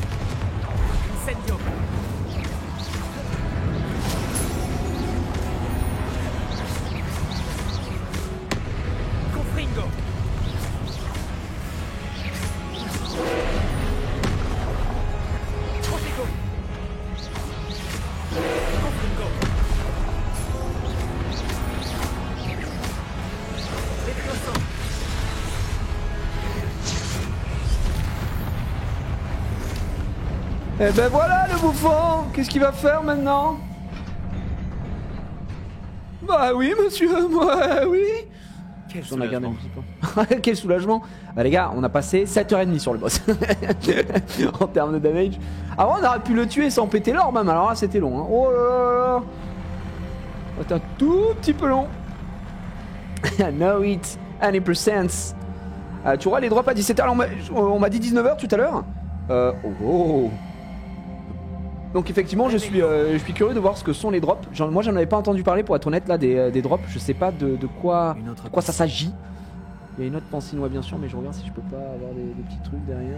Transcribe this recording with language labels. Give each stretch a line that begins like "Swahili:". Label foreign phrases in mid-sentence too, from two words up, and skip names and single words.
French: Incendio. Confringo. Protego. Confringo. Explosion. Eh ben voilà le bouffon. Qu'est-ce qu'il va faire maintenant? Bah oui, monsieur, moi, oui. Quel On a gardé un soulagement. petit peu. Quel soulagement. Bah les gars, on a passé 7h30 sur le boss. En termes de damage. Avant, on aurait pu le tuer sans péter l'or même. Alors là, c'était long. Hein. Oh là là là. C'était un tout petit peu long.
English: No it, any percent.
French: Tu vois les drops à 17h. Alors, on m'a dit 19h tout à l'heure. Oh. Donc effectivement, je suis curieux de voir ce que sont les drops. Moi, j'en avais pas entendu parler, pour être honnête, là, des drops. Je sais pas de quoi ça s'agit. Il y a une autre pancinois, bien sûr, mais je regarde si je peux pas avoir des petits trucs derrière.